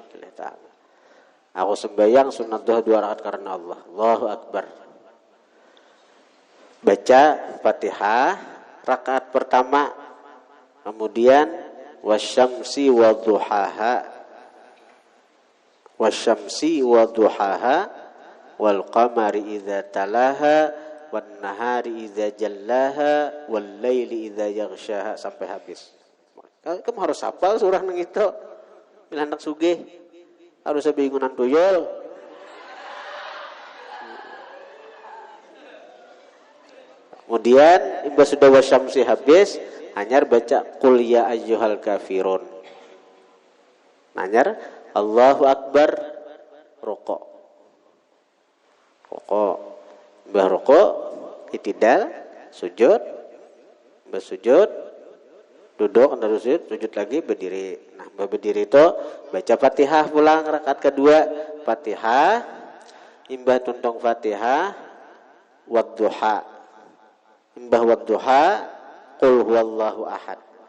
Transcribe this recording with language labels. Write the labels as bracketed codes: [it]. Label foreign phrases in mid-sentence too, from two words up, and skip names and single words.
[bjn] Aku sembahyang sunat duha 2 rakaat karena Allah. Allahu Akbar. Baca Fatihah rakaat pertama, kemudian [ar] والشمس وضحاها، والشمس وضحاها, والقمر إذا تلاها، والنهار إذا جلاها، والليل إذا يغشاها [bjn] sampai habis. Kamu harus hafal surah nang itu. Bila hendak sugih harus bingungan tuyul. Kemudian imbas sudah wasyamsi habis, hanyar baca [ar] قل يا أيها الكافرون. [bjn] Hanyar Allahu Akbar rukuk. Rukuk. Mbah rukuk, itidal, sujud, mbah sujud, duduk, terus sujud lagi, berdiri. Nah, berdiri itu baca Fatihah pulang rakaat kedua, Fatihah, imbah tuntung Fatihah, wadduha, imbah wadduha, [ar] قل هو الله أحد.